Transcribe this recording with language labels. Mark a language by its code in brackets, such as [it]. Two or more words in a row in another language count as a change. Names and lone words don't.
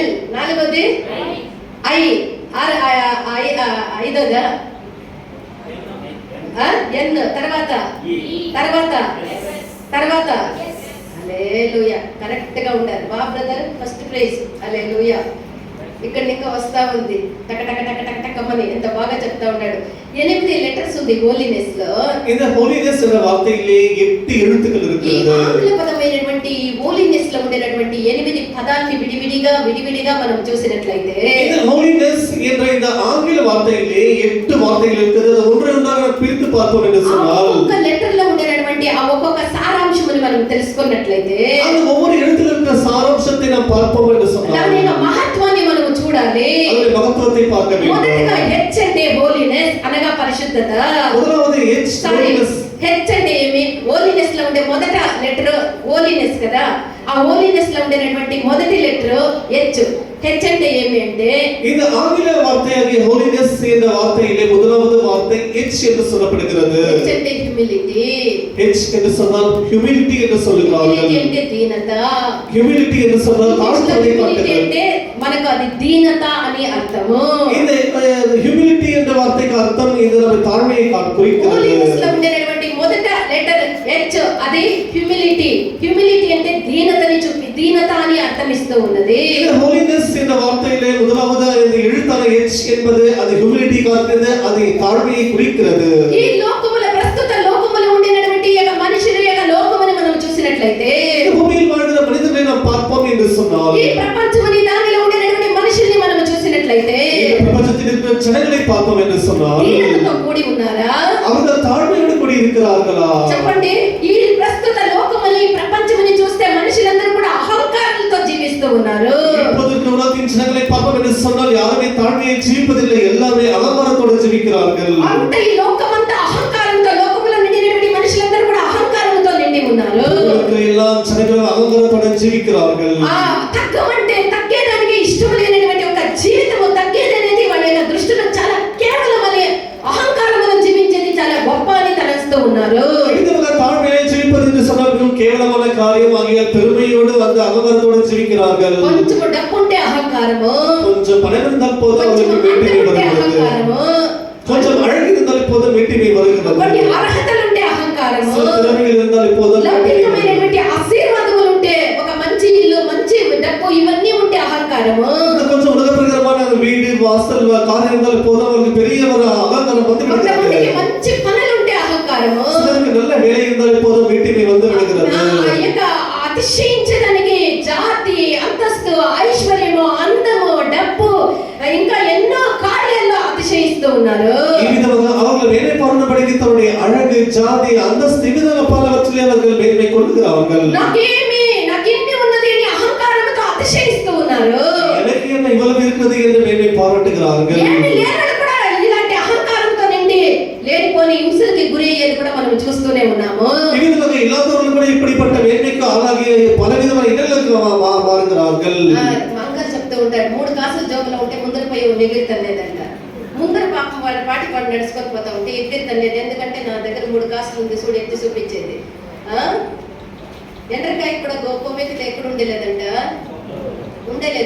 [te] నాలుగోది ఐ. ఐదోదా ఎన్. తర్వాత హల్లెలూయా. కరెక్ట్ గా ఉండాలి. బా బ్రదర్, [en] first prize. [te] హల్లెలూయా. ఇక్కడ ఇంకా వస్తా ఉంది టక టక టక టక టకమని ఎంత బాగా చెప్తా ఉన్నాడు. 8 లెటర్స్ ఉంది హోలీనెస్ లో. [ta] இந்த ஹோலினஸ் என்ற வார்த்தையிலே 8 எழுத்துக்கள் இருக்கிறது. [te] ఆంగ్ల పదమైనటువంటి ఈ హోలీనెస్ లో ఉండేటువంటి 8 పదాల్ని విడివిడిగా మనం చూసినట్లయితే [ta] இந்த ஹோலினஸ் என்ற இந்த ஆங்கில வார்த்தையிலே 8 வார்த்தைகள் இருக்கிறது. அது ஒன்றை ஒன்றாக பிரித்து பார்த்தோம் என்று சொன்னால் [te] ఒక్కొక్క లెటర్ లో ఉండేటువంటి ఆ ఒక్కొక్క సారాంశముని మనం తెలుసుకున్నట్లయితే [ta] அந்த ஒவ்வொரு எழுத்துல இருக்கிற சாராம்சத்தை நாம் பார்ப்போம் என்று சொன்னால் [te] దాని మహత్వాన్ని మనం చూడాలి. [ta] அதனுடைய மகத்துவத்தை பார்க்க வேண்டும். [te] మొదటగా హెచ్ అంటే హోలీనెస్ అనగా పరిశుద్ధత. [ta] முதலாவது ஹெச் ஹோலினஸ். [te] హెచ్ అంటే ఏమి? హోలీనెస్ లో ఉండే మొదట లెటర్ హోలీనెస్ కదా. ఆ హోలీనెస్ లో ఉండేటువంటి మొదటి లెటర్ హెచ్. హెచ్ అంటే ఏమి అంటే [ta] இந்த ஆங்கில வார்த்தையாகிய ஹோலினஸ் என்ற வார்த்தையிலே முதலாவது வார்த்தை ஹெச் என்று சொல்லப்படுகிறது. [te] హెచ్ అంటే హ్యూమిలిటీ. [ta] ஹெச் என்று சொன்னால் ஹியூமிலிட்டி என்று சொல்லுகிறார்கள். [te] హ్యూమిలిటీ అంటే దీనత. [ta] ஹியூமிலிட்டி என்று சொன்னால் தாழ்மையை காட்டுகிறது. [te] అంటే మనకు అది దీనత అని అర్థము. [ta] இந்த ஹியூமிலிட்டி என்ற வார்த்தைக்கு அர்த்தம் இது நம்ம தாழ்மையை குறிக்கிறது. [te] హోలీనెస్ లో ఉండేటువంటి మొదట లెటర్ హెచ్ అది హ్యూమిలిటీ. హ్యూమిలిటీ అంటే దీనత అని అర్థం ఇస్తూ ఉన్నది. [ta] இந்த ஹோலினஸ் என்ற வார்த்தையிலே முதலாவது இந்த எழுத்தான ஹெச் என்பது அது ஹியூமிலிட்டி காட்டுகிறது, அது தாழ்மையை குறிக்கிறது. [te] ఈ ప్రస్తుత లోకములో ఉండేటువంటి యొక్క మనుషుల యొక్క లోకమును మనం చూసినట్లయితే [ta] இந்த பூமியில் வாழ்கிற మనిషిని நாம் பார்ப்போம் என்று சொன்னால் [te] ఈ ప్రపంచముని దానిలో ఉండేటువంటి మనుషుల్ని మనం చూసినట్లయితే [ta] இந்த பிரபஞ்சத்தில் இருக்கிற ஜனங்களை பார்ப்போம் என்று சொன்னால் [te] దీనతతో కూడి ఉన్నారా? [ta] அவர்கள் தாழ்மையோடு கூடி இருக்கிறார்களா? [te] చెప్పండి. ఈ ప్రస్తుత లోకముని ప్రపంచముని చూస్తే మనుషులందరూ కూడా అహంకారంతో జీవిస్తూ ఉన్నారు. [ta] இப்போதைக்கு உலகத்தின் ஜனங்களை பார்ப்போம் என்று சொன்னால் யாருமே தாழ்மையை ஜீவிப்பதில்லை, எல்லாமே அகங்காரத்தோடு ஜீவிக்கிறார்கள். [te] అంత ఈ లోకమంతా అహంకారంతో, లోకములో నిండినటువంటి మనుషులందరూ కూడా అహంకారంతో నిండి ఉన్నారు. [ta] எல்லா ஜனங்களும் அகங்காரத்தோடு ஜீவிக்கிறார்கள். [te] తగ్గమంటే తగ్గేదానికి ఇష్టం లేనటువంటి ఒక జీవితము తగ్గేదనేది వాళ్ళ యొక్క దృష్టిలో చాలా కేవలం అనే అహంకారమును జీవించేది చాలా గొప్ప అని తలస్తూ ఉన్నారు. [ta] தாழ்மையை ஜீவிப்பது என்று சொன்னால் கேவலமான காரியம் ஆகிய பெருமையோடு வந்து அகங்காரத்தோடு ஜீவிக்கிறார்கள். [te] కొంచెం డబ్బు ఉంటే అహంకారము, [ta] கொஞ்சம் பணம் இருந்தால் போதும் அவர்களுக்கு மேட்டிமை வருகிறது. கொஞ்சம் அழகு இருந்தால் இப்போது மேட்டிமை வருகிறது. [te] కొన్ని అర్హతలు ఉంటే అహంకారము, [ta] திறமைகள் இருந்தால் இப்போது [te] లౌకికమైనటువంటి ఆశీర్వాదములు ఉంటే, ఒక మంచి ఇల్లు, మంచి డబ్బు ఇవన్నీ ఉంటే అహంకారము, [ta] கொஞ்சம் உலகப்பிரகாரமான வீடு வாசல் காரியம் இருந்தால் இப்போது அவர்களுக்கு பெரிய ஒரு அகங்காரம் வந்து விடுகிறது. [te] మంచి పనులు ఉంటే అహంకారము, [ta] சிலருக்கு நல்ல வேலை இருந்தால் இப்போது மேட்டிமை வந்து விடுகிறது. [te] అతిశయించడానికి జాతి, అంతస్తు, ఐశ్వర్యము, అందము, డబ్బు ఇంకా ఎన్నో కార్యాల్లో అతిశయిస్తూ ఉన్నారు. ఈ విధంగా [ta] அவர்கள் மேலே பார்க்கிறபடிக்கு தன்னுடைய அழகு, ஜாதி, அந்தஸ்து விதமான பலவற்றிலே அவர்கள் மேன்மை கொள்கிறார்கள். [te] నాకేమి ఉన్నది అని అహంకారంతో అతిశయిస్తూ ఉన్నారు. [ta] எனக்கு என்ன இவ்வளவு இருக்குது என்று மேன்மை பாராட்டுகிறார்கள். [te] కూడా ఇలాంటి అహంకారంతో నిండి లేనిపోని హింసకి గురయ్యేది కూడా మనం చూస్తూనే ఉన్నాము. ఈ విధంగా ఇలాంటి కూడా [ta] இப்படிப்பட்ட மேன்மைக்கு ஆளாகி பலவிதமான இடங்களுக்கு மாறுகிறார்கள். [te] అంకల్ చెప్తూ ఉంటాడు, 3 కాసులు జోబులో ఉంటే ముందర పోయి ఎగిరి తన్నేదంట. ముందర పాపం వాళ్ళ పాటి పాటు నడుచుకొని పోతా ఉంటే ఎగిరి తన్నేది. ఎందుకంటే నా దగ్గర 3 కాసులు ఉంది చూడు ఎత్తి చూపించేది. ఎండ్రకాయ కూడా కొమ్మెక్కితే ఎక్కడ ఉండలేదంట, ఉండలేదు.